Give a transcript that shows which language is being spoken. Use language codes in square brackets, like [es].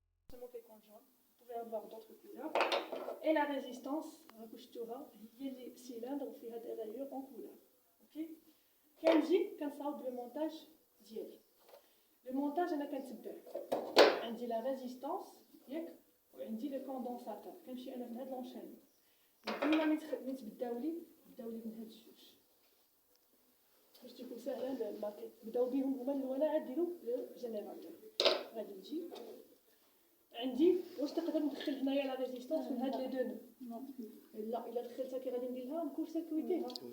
[fr] seulement quelqu'un jaune. Vous pouvez avoir d'autres couleurs. Et la résistance, il y a des cylindres qui ont des rayures en couleur. Ok. [ar] كنجي كنصاوب le montage ديالي. Le montage انا كنتبع عندي la résistance ياك وعندي le condensateur. كنمشي انا في هذا لونشين. ديما ملي تبداو لي من هاد الجوج باش تكون سهله الماكيت. بداو بهم هما الاولى عاد ديروا لو جينيراتور. غادي نجي عندي واش تقدر ندخل هنايا لا ريزيستانس من هاد لي دو لا الا دخلتها كي غادي ندير لها نكون سيكوريتيها.